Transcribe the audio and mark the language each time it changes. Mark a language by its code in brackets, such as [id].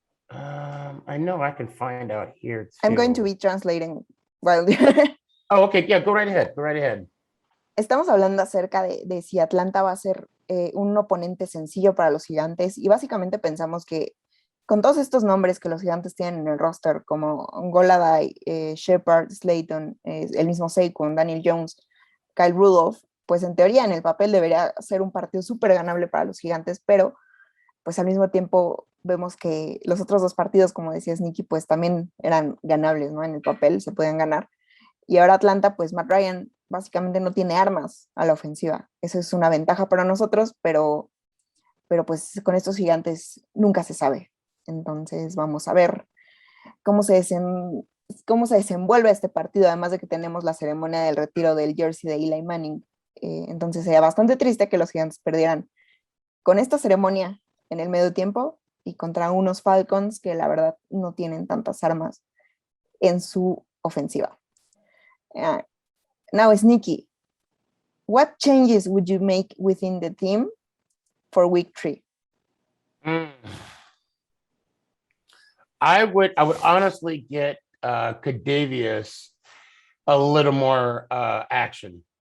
[en] I know I can find out here too. I'm going to be translating while. Oh, okay. Yeah, go right ahead. [es] Estamos hablando acerca de si Atlanta va a ser un oponente sencillo para los Gigantes, y básicamente pensamos que con todos estos nombres que los Gigantes tienen en el roster, como Golladay, Shepard, Slayton, el mismo Saquon, Daniel Jones, Kyle Rudolph, pues en teoría en el papel debería ser un partido súper ganable para los Gigantes, pero pues al mismo tiempo vemos que los otros dos partidos, como decías Nicky, pues también eran ganables, ¿no? En el papel se podían ganar. Y ahora Atlanta, pues Matt Ryan básicamente no tiene armas a la ofensiva. Eso es una ventaja para nosotros, pero pues con estos Gigantes nunca se sabe. Entonces vamos a ver cómo se desenvuelve este partido, además de que tenemos la ceremonia del retiro del jersey de Eli Manning. Entonces sería bastante triste que los Gigantes perdieran con esta ceremonia en el medio tiempo y contra unos Falcons que la verdad no tienen tantas armas en su ofensiva. [en] Now, Sneaky, what changes would you make within the team for week 3? I would honestly get Kadavius a little more action.